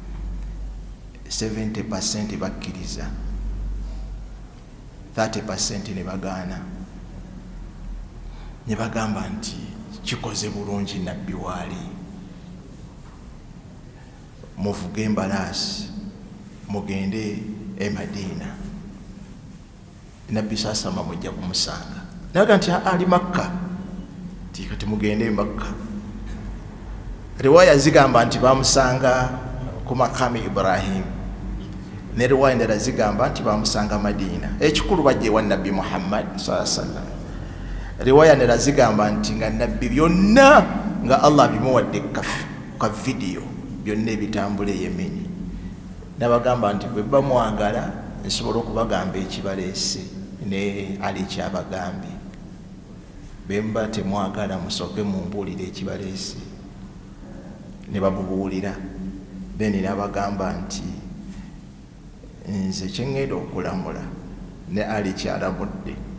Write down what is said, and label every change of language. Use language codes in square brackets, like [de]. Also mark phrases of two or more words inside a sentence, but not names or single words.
[lg] 70% bakkiriza 30% ne bagaana ne bagamba nti kikoze bulungi nabbi waali muvuge embalaasi mugende e Madiina nabbi saasama mujja kumusanga naga nti ali Makka tikati mugende Makka riwaya zigamba nti bamusanga ku makami Ibrahim ne riwaya ndala zigamba nti bamusanga Madiina ekikulu bajje wa nabbi Muhammad [ar] صلى الله عليه وسلم [lg] riwaya ndala zigamba nti nga nabbi byonna nga Allah bimuwadde ka video byonna ebitambula Yemeni nabagamba nti bwe bamwagala nsobola okubagamba ekibaleese ne ali kyabagambye bemba temwagala musooke mumbuulire ekibaleese ne bamubuulira then nabagamba nti nze kyengenda okulamula ne ali kyalamudde